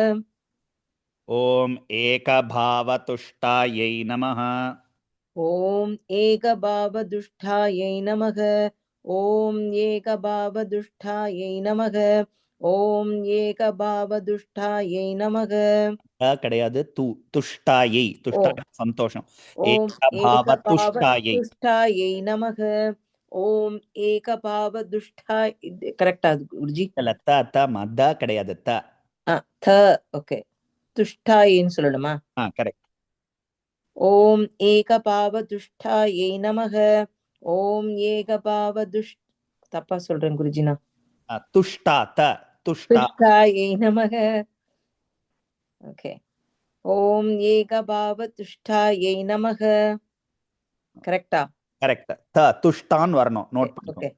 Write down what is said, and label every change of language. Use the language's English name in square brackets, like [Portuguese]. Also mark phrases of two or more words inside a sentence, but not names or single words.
[Sanskrit] ॐ एकभावतुष्टायै नमः ॐ एकभावदुष्टायै नमः ॐ एकभावदुष्टायै नमः ॐ एकभावदुष्टायै नमः [Tamil] கிடையாது துஷ்டாயை துஷ்டா சந்தோஷம் [Sanskrit] ॐ ஏகபாவதுஷ்டாயை एकभावदुष्टायै नमः ॐ एकभावदुष्टाय [Tamil] கரெக்டா குருஜி இல்ல த மத கிடையாது த த ஓகே துஷ்டாயின்னு சொல்லணுமா கரெக்ட் [Sanskrit] ॐ एकभावदुष्टायै नमः ॐ एकभावदुष् [Tamil] தப்பா சொல்றேன் குருஜி நான் துஷ்டா த துஷ்டா [Sanskrit] तुष्टायै नमः ஓகே ॐ एकभावतुष्टायै नमः கரெக்டா [Tamil] கரெக்ட் த துஷ்டான் வரணும் நோட் ஓகே பண்ணிக்கோங்க